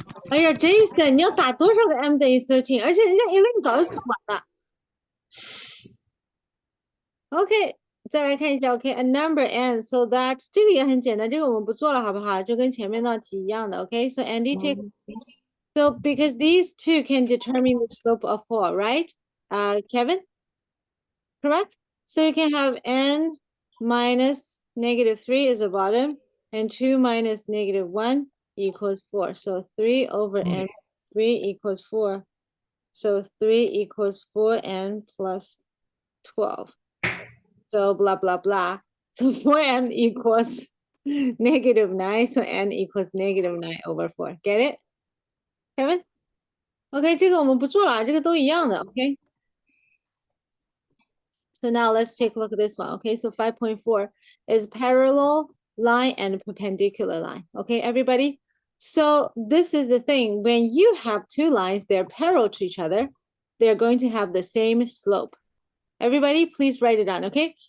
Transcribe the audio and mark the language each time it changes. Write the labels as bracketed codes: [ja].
[zh] 哎呀 Jason 你要打多少个 m 等于 13？ 而且人家11早就算完了。 OK， 再来看一下 OK， [en] a number n so that [zh] 这个也很简单，这个我们不做了好不好？就跟前面那题一样的 [en] OK，so Andy take so because these two can determine the slope of 4, right? Kevin? Correct? So you can have n minus -3 is the bottom and 2 minus -1 equals 4. So 3 over n 3 equals 4. So 3 equals 4n plus 12. So blah, blah, blah. So 4m equals -9. So n equals -9 over 4. Get it? Kevin? [zh] OK, 这个我们不做了，这个都一样的 OK. [en] So now let's take a look at this one. Okay, so 5.4 is parallel line and perpendicular line. Okay, everybody? So this is the thing. When you have two lines, they're parallel to each other. They're going to have the same slope. Everybody, please write it down, okay?